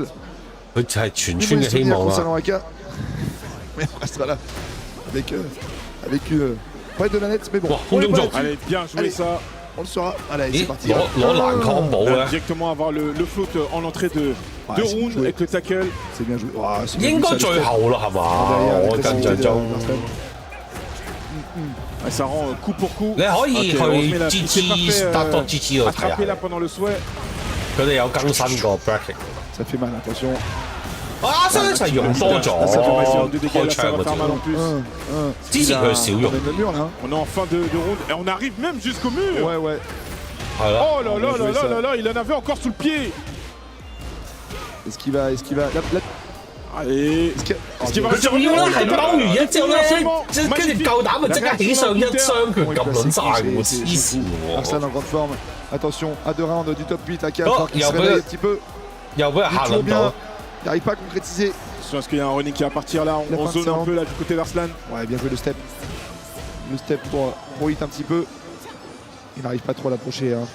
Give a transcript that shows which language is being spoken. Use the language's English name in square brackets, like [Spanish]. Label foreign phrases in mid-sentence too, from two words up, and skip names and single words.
[French] Concernant Aka. Mais on restera là avec pas de la net, mais bon. Allez, bien joué ça. On le saura. Allez, c'est parti. Directement avoir le float en entrée de round avec le tackle. C'est bien joué. [Cantonese] 應該最後啦，係嘛？我印象中。 [French] Ça rend coup pour coup. [Cantonese] 你可以去 GG 得多 GG 度睇下。 [French] là pendant le souhait. [Cantonese] 佢哋有更新個 bracket。 [French] Ça fait mal, attention. [Cantonese] 啊，真係用多咗開槍嗰啲。之前佢少用。 [French] On est en fin de round et on arrive même jusqu'au mur. Ouais. Oh là, il en avait encore sous le pied. Est-ce qu'il va Allez, est-ce qu'il va [Cantonese] 佢仲要咧係踎完一之後咧，跟住夠膽咪即刻起上一雙拳撳撚晒喎，黐線喎。 [French] Arslan en grande forme. Attention, à 2 rounds du top 8, Aka qui se réveille un petit peu. Il n'arrive pas à concrétiser. Est-ce qu'il y a un running qui va partir là? On zone un peu là du côté d'Arslan. Ouais, bien joué le step. Le step pour hit un petit peu. Il n'arrive pas trop à l'approcher, hein.